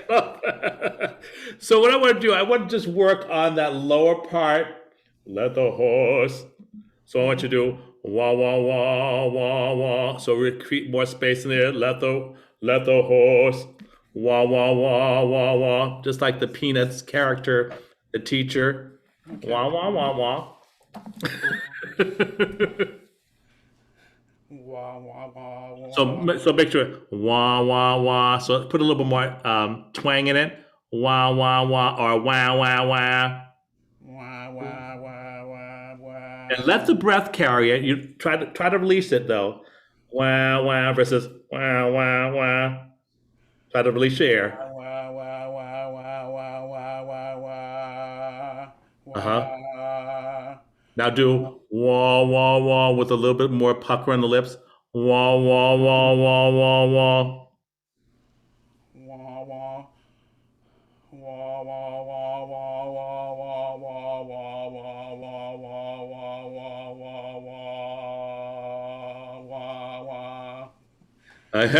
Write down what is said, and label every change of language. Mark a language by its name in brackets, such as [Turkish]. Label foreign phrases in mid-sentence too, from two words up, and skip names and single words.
[English] So what I want to do, I want to just work on that lower part. Let the horse. So I want you to do wah wah wah wah wah. So we create more space in there. Let the horse wah wah wah wah wah. Just like the Peanuts character, the teacher. Okay. Wah wah wah wah. Wah, wah, wah, wah. So make sure wah wah wah. So put a little bit more twang in it. Wah wah wah or wah wah wah. Wah, wah, wah, wah, wah. And let the breath carry it. You try to release it though. Wah wah versus wah wah wah. Try to release your air. Wah, wah, wah, wah, wah, wah, wah, wah. Uh-huh. Wah. Now do wah wah wah with a little bit more pucker on the lips. Wah wah wah wah wah wah. Wah, wah. Wah, wah, wah, wah, wah, wah, wah, wah, wah, wah, wah, wah, wah, wah, wah, wah.